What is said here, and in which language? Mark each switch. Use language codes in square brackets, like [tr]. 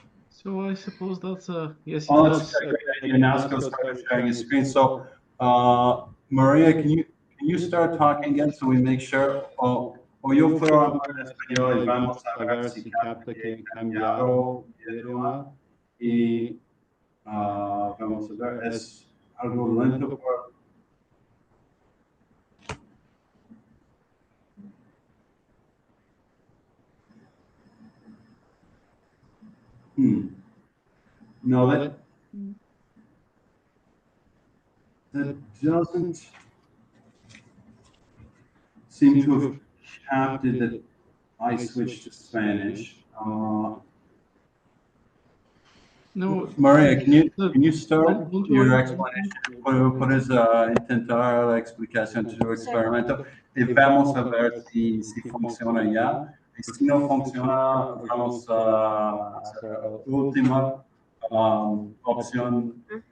[en] So I suppose that's a yes. Oh, that's a great idea. Nasko started sharing his screen. So, Maria, can you start talking again so we make sure? [es] Yo fui a español y vamos a ver si capta que he cambiado de idioma y vamos a ver, es algo lento por... [en] No, that doesn't seem to have captured that I switched to Spanish. No, Maria, can you start your explanation? [es] Puedes intentar la explicación de tu experimento y vamos a ver si funciona ya. Y si no funciona, vamos a hacer la última opción.